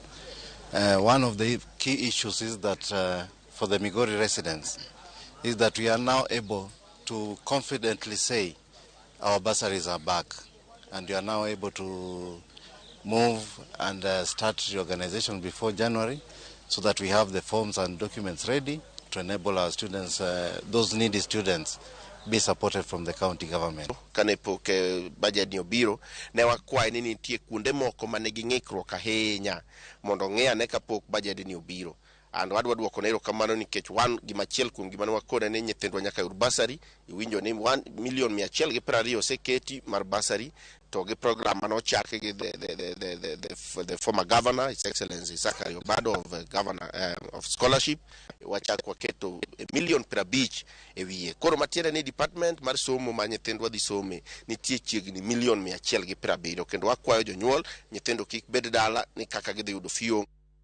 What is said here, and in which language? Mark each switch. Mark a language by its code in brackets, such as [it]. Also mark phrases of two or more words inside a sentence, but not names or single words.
[en] One of the key issues is that for the Migori residents is that we are now able to confidently say our bursaries are back, and we are now able to move and start reorganization before January so that we have the forms and documents ready to enable our students, those needy students, be supported from the county government. [luo] Kane pok budget ni obiro ne wakwaye ni nitie kuonde moko mane gi ng'ikruok ahinya mondo ng'e ane kapok budget ni obiro. And wadwa duoko nero kamano nikech wan gimachiel kuom gima ne wakone ni nyithindwa nyaka yud bursary. Iwinjo ni 1,120,000 oseketi mar bursary to gi program mano chake gi [en] the former governor, His Excellency Zachary Obado of governor of scholarship. [luo] Wachak waketo 1,50,000 e wiye. Koro matiende ni department mar somo ma nyithindwa dhi some nitie chiegni 1,170,000 kendo wakwayo jonyuol nyithindo kik bed dala ni kaka gidhi yudo fiyo.